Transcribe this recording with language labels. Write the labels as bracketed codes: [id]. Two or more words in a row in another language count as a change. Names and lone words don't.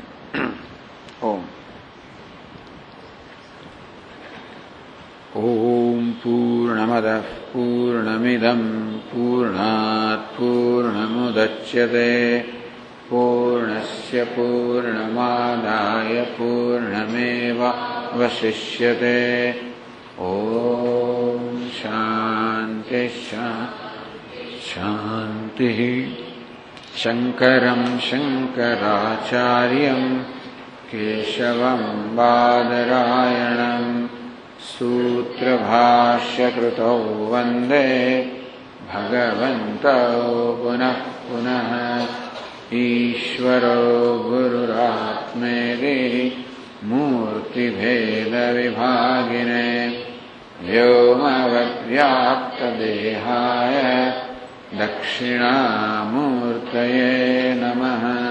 [sa] ઓમ ઓમ પૂર્ણમદઃ પૂર્ણમિદં પૂર્ણાત પૂર્ણમુદચ્યતે પૂર્ણસ્ય પૂર્ણમાદાય પૂર્ણમેવાવશિષ્યતે. ઓમ શાંતિ શાંતિ. શંકરં શંકરાચાર્યં કેશવં બાદરાયણં सूत्रभाष्यकृतौ वन्दे भगवन्तौ पुनः पुनः. ईश्वरो गुरुरात्मेति मूर्तिभेदविभागिने व्योमवद्व्याप्तदेहाय दक्षिणामूर्तये नमः.